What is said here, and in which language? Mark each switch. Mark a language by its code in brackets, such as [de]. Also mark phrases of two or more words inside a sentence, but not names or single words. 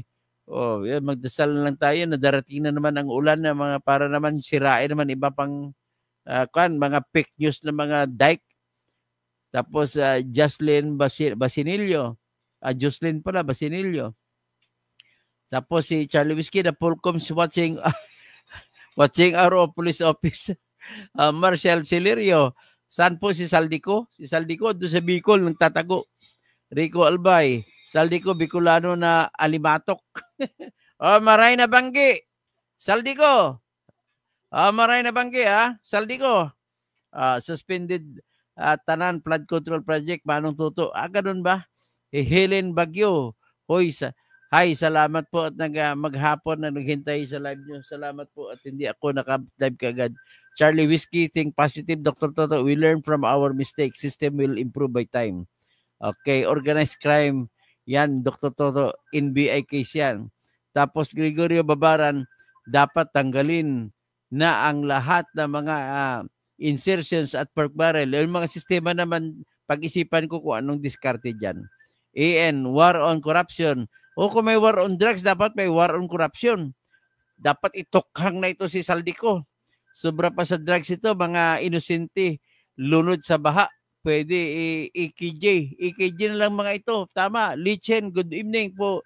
[tl] Magdasal lang tayo na darating na naman ang ulan na mga para naman sirain naman iba pang mga fake news na mga dike. Tapos Jocelyn Basinillo. Jocelyn pala Basinillo. Tapos si [en] Charlie Whiskey, the Polcoms watching our police office. [tl] Marshall Celerio. Saan po si Saldico? Si Saldico doon sa Bicol nagtatago. Rico Albay. Saldico Bicolano na alimatok. [bik] Maray na banggi. Saldico. Maray na banggi Saldico. [en] Suspended tanan flood control project. [tl] Manong tuto. Ganun ba? Helen Bagyo. Hoy, hi, salamat po at maghapon na naghintay sa live nyo. Salamat po at hindi ako naka-live kagad. [en] Charlie Whiskey, think positive. Dr. Toto, we learn from our mistakes. System will improve by time. Okay, organized crime. [tl] Yan, Dr. Toto, NBI case yan. Tapos Gregorio Babaran, dapat tanggalin na ang lahat ng mga insertions at [en] pork barrel. [tl] Yung mga sistema naman, pag-isipan ko kung anong diskarte dyan. [en] AN, war on corruption. [tl] O kung may [en] war on drugs, [tl] dapat may [en] war on corruption. [tl] Dapat itokhang na ito si Saldico. Sobra pa sa drugs ito, mga inosente, lunod sa baha. Pwede EKJ. EKJ na lang mga ito. Tama. [en] Lichen, good evening po.